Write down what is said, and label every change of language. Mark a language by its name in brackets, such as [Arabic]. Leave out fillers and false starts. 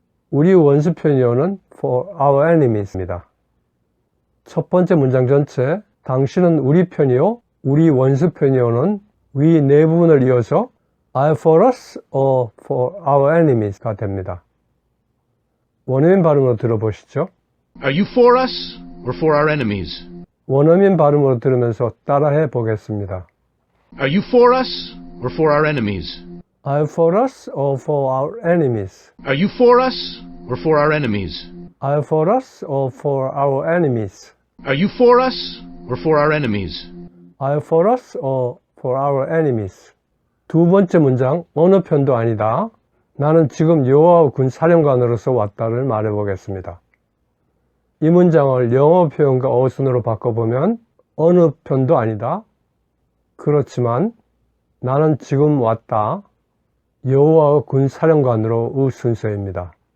[Korean] 우리 원수 편이요는 [English] for our enemies [Korean] 입니다. 첫 번째 문장 전체 당신은 우리 편이요, 우리 원수 편이요는 위 네 부분을 이어서 [English] are for us or for our enemies [Korean] 가 됩니다. 원어민 발음으로 들어보시죠. [English] Are you for us or for our enemies? [Korean] 원어민 발음으로 들으면서 따라해 보겠습니다. [English] Are you for us or for our enemies? Are you for us or for our enemies? Are you for us or for our enemies? Are you for us or for our enemies? Are you for us or for our enemies? Are you for us or for our enemies? [Korean] 두 번째 문장, 어느 편도 아니다. 나는 지금 여호와 군 사령관으로서 왔다를 말해보겠습니다. 이 문장을 영어 표현과 어순으로 바꿔보면 어느 편도 아니다. 그렇지만 나는 지금 왔다. 여호와의 군 사령관으로의 순서입니다.